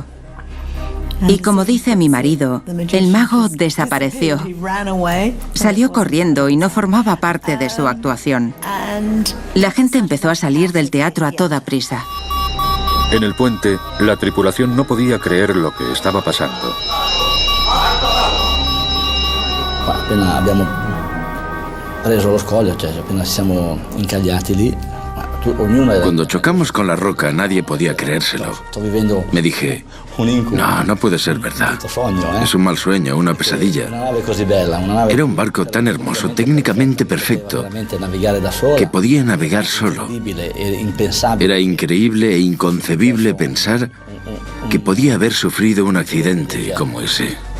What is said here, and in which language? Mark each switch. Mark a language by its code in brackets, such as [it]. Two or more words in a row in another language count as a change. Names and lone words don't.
[es] Y como dice mi marido, el mago desapareció. Salió corriendo y no formaba parte de su actuación. La gente empezó a salir del teatro a toda prisa. En el puente, la tripulación no podía creer lo que estaba pasando. [it] Appena abbiamo preso lo scoglio, cioè appena siamo incagliati lì, [es] Cuando chocamos con la roca nadie podía creérselo. Me dije, no puede ser verdad. Es un mal sueño, una pesadilla. Era un barco tan hermoso, técnicamente perfecto, que podía navegar solo. Era increíble e inconcebible pensar que podía haber sufrido un accidente como ese.